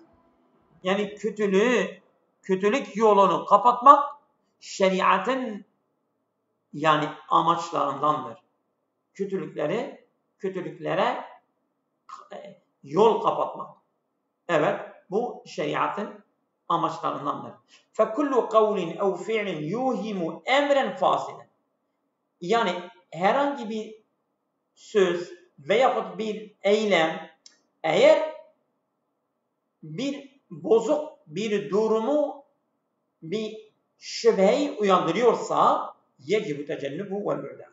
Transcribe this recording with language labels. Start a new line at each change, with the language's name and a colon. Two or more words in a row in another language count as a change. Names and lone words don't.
Turkish: Yani kötülük yolunu kapatmak şeriatın yani amaçlarındandır. Kötülüklere yol kapatmak. Evet, bu şeriatın amaçlarındandır.
Arabic: فَكُلُّ قَوْلٍ اَوْ فِعْلٍ يُوهِمُ اَمْرًا فَاسِلًا.
Turkish: Yani herhangi bir söz veyahut bir eylem eğer bir bozuk bir durumu, bir şüpheyi uyandırıyorsa
Arabic: يجب تجنبه والبعد.